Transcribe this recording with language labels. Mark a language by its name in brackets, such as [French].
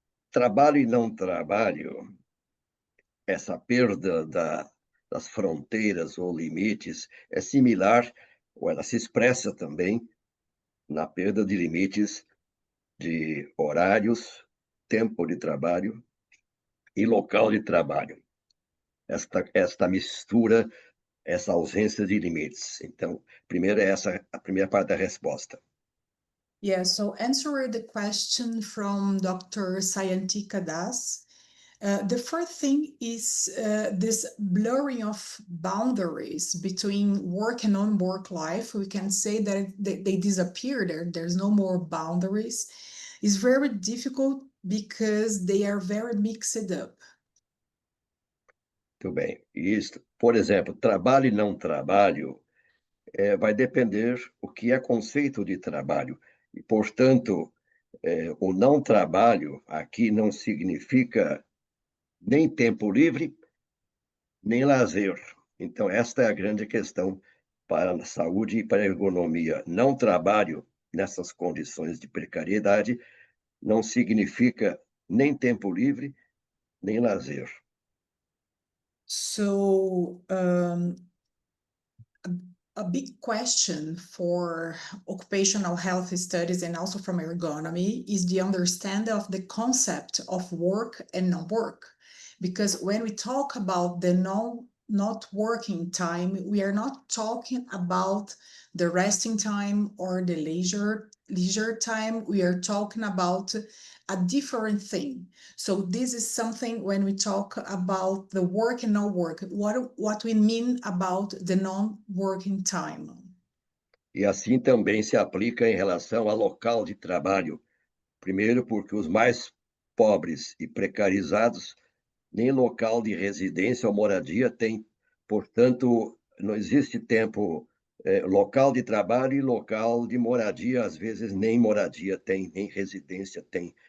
[Portuguese] Trabalho e não trabalho, essa perda das fronteiras ou limites é similar, ou ela se expressa também na perda de limites de horários, tempo de trabalho e local de trabalho. Esta mistura, essa ausência de limites. Então, primeiro a primeira parte da resposta. [English] Yeah, so answering the question from Dr. Sayantika Das, the first thing is this blurring of boundaries between work and non-work life. We can say that they disappear there. There's no more boundaries. It's very difficult because they are very mixed up. [Portuguese] Muito bem. Isso, por exemplo, trabalho e não trabalho vai depender o que é conceito de trabalho. E, portanto, o não trabalho aqui não significa nem tempo livre, nem lazer. Então, esta é a grande questão para a saúde e para a ergonomia. Não trabalho nessas condições de precariedade não significa nem tempo livre, nem lazer. [English] So, a big question for occupational health studies and also from ergonomy is the understanding of the concept of work and non-work. Because when we talk about the not working time, we are not talking about the resting time or the leisure time. We are talking about a different thing. So this is something when we talk about the work and no work, what we mean about the non-working time. [Portuguese] E assim também se aplica em relação ao local de trabalho. Primeiro, porque os mais pobres e precarizados nem local de residência ou moradia têm. Portanto, não existe tempo, local de trabalho e local de moradia, às vezes nem moradia tem, nem residência tem.